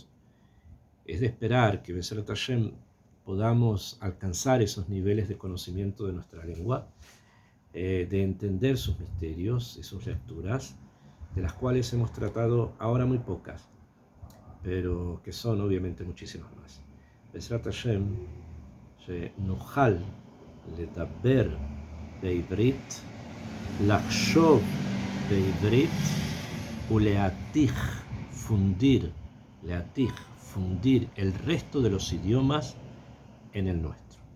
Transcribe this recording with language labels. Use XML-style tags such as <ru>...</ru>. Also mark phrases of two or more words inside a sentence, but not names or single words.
<es>Es de esperar que</es> <he>בעזרת השם</he> <es>podamos alcanzar esos niveles de conocimiento de nuestra lengua, de entender sus misterios y sus lecturas, de las cuales hemos tratado ahora muy pocas, pero que son obviamente muchísimas más.</es> <he>בעזרת השם, שנוכל לדבר בעברית, לחשוב בעברית ולהתיך,</he> <es>fundir el resto de los idiomas en el nuestro.</es>